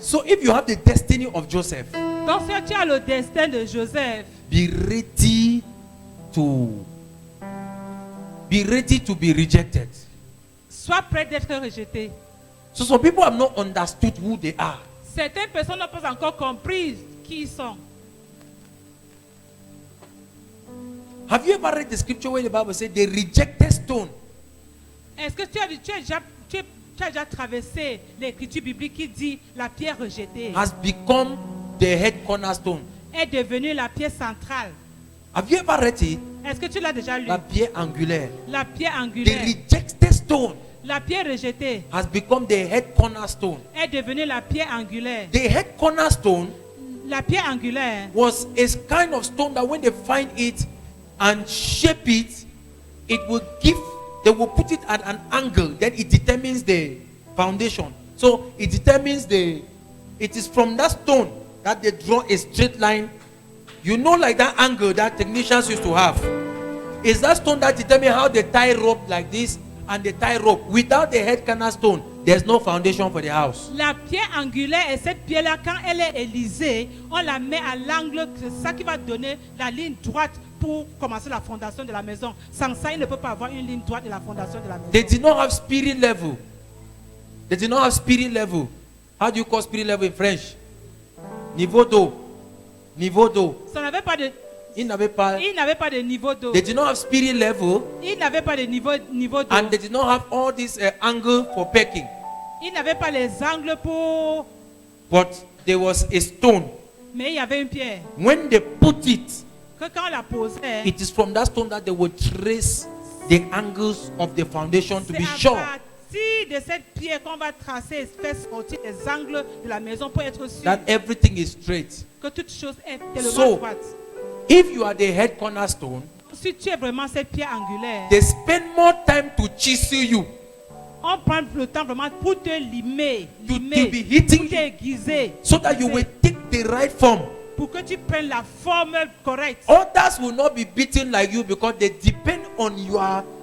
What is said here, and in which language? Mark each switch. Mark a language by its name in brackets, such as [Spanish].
[English] So if you have the destiny of Joseph, [French] Donc si tu as le destin de Joseph, [English] be ready to be rejected. [French] sois prêt d'être rejeté. [English] So some people have not understood who they are. [French] Certaines personnes n'ont pas encore compris qui ils sont. [English] Have you ever read the scripture where the Bible says the rejected stone [French] Est-ce que tu as déjà traversé l'écriture biblique qui dit la pierre rejetée [English] has become the head cornerstone? [French] est devenue la pierre centrale? [English] Have you ever read it? [French] Est-ce que tu l'as déjà lu? La pierre angulaire. La pierre [English] The [French] angulaire. [English] rejected stone [French] La pierre rejetée [English] has become the head cornerstone. [French] est devenue la pierre angulaire. [English] The head cornerstone [French] La pierre angulaire [English] was a kind of stone that when they find it and shape it, it will give, they will put it at an angle, then it determines the foundation. So it determines it is from that stone that they draw a straight line. You know, like that angle that technicians used to have. Is that stone that determines how they tie rope like this and they tie rope. Without the head cornerstone, there's no foundation for the house. [French] La pierre angulaire est cette pierre-là, quand elle est élisée, on la met à l'angle, c'est ça qui va donner la ligne droite pour commencer la fondation de la maison. Sans ça, il ne peut pas avoir une ligne droite de la fondation de la maison. [English] They did not have spirit level. They did not have spirit level. How do you call spirit level in French? [French] Niveau d'eau. Niveau d'eau. Ça n'avait pas de, Ils n'avaient pas. il n'avait pas de niveau d'eau. [English] They did not have spirit level, [French] Il n'avait pas de niveau d'eau. [English] and they did not have all this angle for pecking. [French] Il n'avait pas les angles pour... [English] But there was a stone. [French] Mais il y avait une pierre. [English] When they put it, [French] Que quand on la posait, [English] it is from that stone that they would trace the angles of the foundation to [French] c'est [English] be [French] à [English] sure [French] partir de cette pierre qu'on va tracer, faire sortir les angles de la maison pour être sûr [English] that everything is straight. [French] que toute chose est tellement [English] So, [French] droite. [English] if you are the head cornerstone, [French] Si tu es vraiment cette pierre angulaire, [English] they spend more time to chisel you, [French] on prend le temps vraiment pour te limer, [English] to be hitting [French] pour t'aiguiser, [English] so that you will take the right form. [French] pour que tu prennes la forme correcte. [English] Others will not be beaten like you because they depend on your.